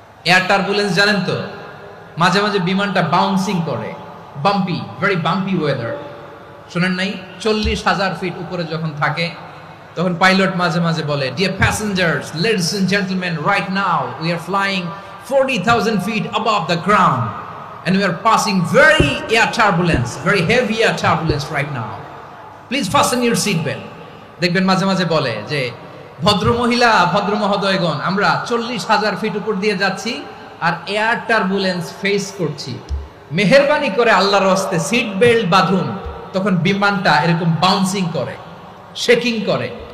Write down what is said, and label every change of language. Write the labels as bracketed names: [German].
[Bangla] Air turbulence জানেন তো? মাঝে মাঝে বিমানটা বাউন্সিং করে, [English] Bumpy, very bumpy weather. [Bangla] শুনেন নাই? 40,000 ফিট উপরে যখন থাকে, তখন পাইলট মাঝে মাঝে বলে, [English] Dear passengers, ladies and gentleman, right now we are flying 40,000 feet above the ground, and we are passing very heavy air turbulence right now. Please fasten your seat belt. [Bangla] দেখবেন মাঝে মাঝে বলে যে ভদ্র মহিলা ভদ্র মহোদয়গণ, আমরা 40,000 ফিট উপর দিয়ে যাচ্ছি আর এয়ার টার্বুলেন্স ফেস করছি, মেহেরবানি করে আল্লাহর রাস্তে সিট বেল্ট বাঁধুন। তখন বিমানটা এরকম বাউন্সিং করে, শেকিং করে।